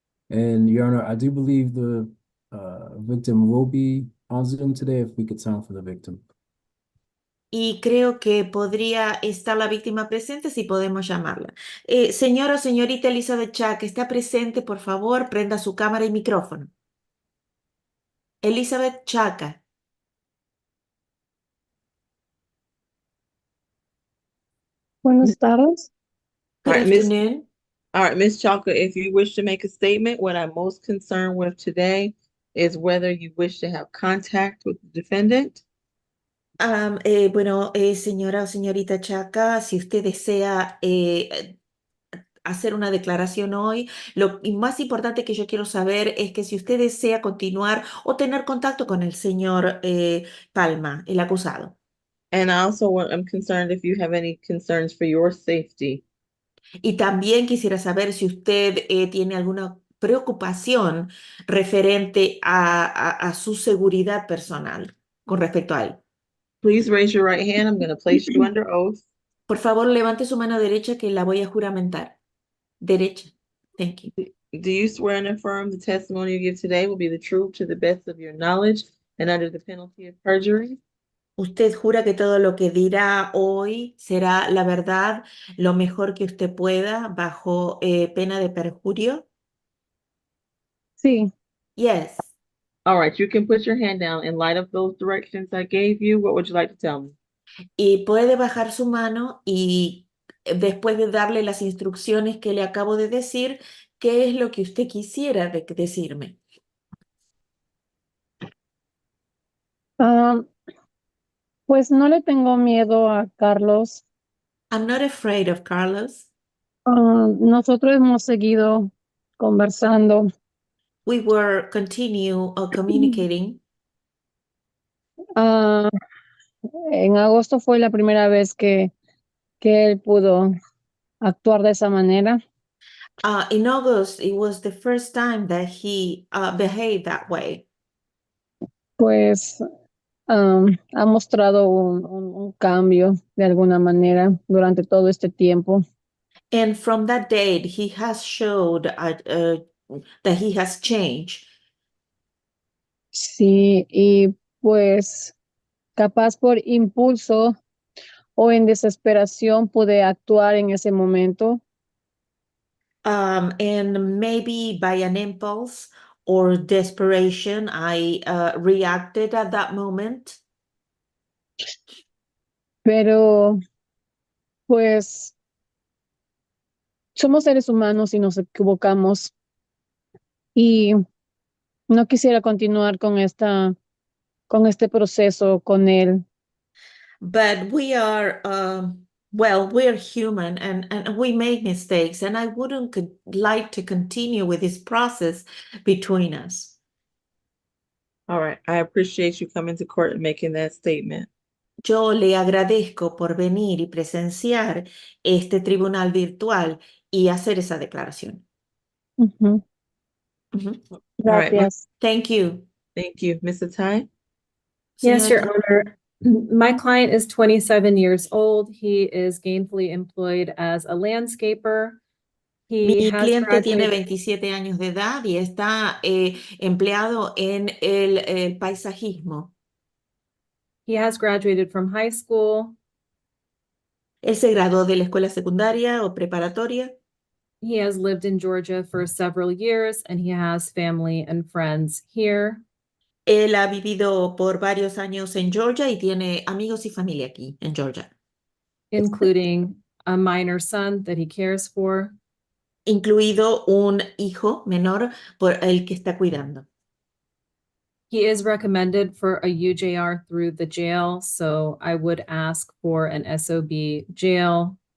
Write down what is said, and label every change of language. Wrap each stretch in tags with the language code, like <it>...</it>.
<en>And Your Honor, I do believe the victim will be on Zoom today if we could sound for the victim.</en> <es>y creo que podría estar la víctima presente si podemos llamarla. Señora o señorita Elizabeth Chuck, ¿está presente? Por favor, prenda su cámara y micrófono. Elizabeth Chaca. Buenas tardes.</es> <en>Good All right, Miss. afternoon. All right, Ms. Chalker, if you wish to make a statement, what I'm most concerned with today is whether you wish to have contact with the defendant.</en> <es>Bueno, señora o señorita Chaca, si usted desea hacer una declaración hoy, lo más importante que yo quiero saber es que si usted desea continuar o tener contacto con el señor Palma, el acusado.</es> <en>And I also am concerned if you have any concerns for your safety.</en> <es>Y también quisiera saber si usted tiene alguna preocupación referente a su seguridad personal con respecto a él.</es> <en>Please raise your right hand. I'm going to place you under oath.</en> <es>Por favor, levante su mano derecha que la voy a juramentar.</es> <en>Derecha. Thank you. Do you swear and affirm the testimony you give today will be the truth to the best of your knowledge and under the penalty of perjury?</en> <es>¿Usted jura que todo lo que dirá hoy será la verdad, lo mejor que usted pueda, bajo pena de perjurio? Sí,</es> <en>Yes. All right, you can put your hand down. In light of those directions I gave you, what would you like to tell me?</en> <es>Y puede bajar su mano y después de darle las instrucciones que le acabo de decir, ¿qué es lo que usted quisiera decirme? ah, pues no le tengo miedo a Carlos.</es> <en>I'm not afraid of Carlos.</en> <es>Nosotros hemos seguido conversando.</es> <en>We were continue communicating.</en> <es>Ah, en agosto fue la primera vez que él pudo actuar de esa manera.</es> <en>In August, it was the first time that he behaved that way.</en> <es>Pues ha mostrado un cambio de alguna manera durante todo este tiempo.</es> <en>And from that date, he has showed that he has changed.</en> <es>Sí, y pues capaz por impulso o en desesperación pude actuar en ese momento.</es> <en>And maybe by an impulse or desperation, I reacted at that moment.</en> <es>Pero pues somos seres humanos y nos equivocamos y no quisiera continuar con este proceso con él.</es> <en>But we are, well, we're human and we make mistakes, and I wouldn't like to continue with this process between us. All right, I appreciate you coming to court and making that statement.</en> <es>Yo le agradezco por venir y presenciar este tribunal virtual y hacer esa declaración. Ujú. Ujú.</es> <en>All right,</en> <es>Gracias.</es> <en>Thank you. thank you. Mr. Ty? Yes, Your</en> <es>Señora-</es> <en>Honor. My client is 27 years old. He is gainfully employed as a landscaper. He</en> <es>Mi</es> <en>has</en> <es>cliente tiene</es> <en>graduated.</en> <es>27 años de edad y está empleado en el paisajismo.</es> <en>He has graduated from high school.</en> <es>Él se graduó de la escuela secundaria o preparatoria.</es> <en>He has lived in Georgia for several years and he has family and friends here.</en> <es>Él ha vivido por varios años en Georgia y tiene amigos y familia aquí en Georgia,</es> <en>Including a minor son that he cares for.</en> <es>incluido un hijo menor por el que está cuidando.</es> <en>He is recommended for a UJR through the jail, so I would ask for an SOB jail.</en>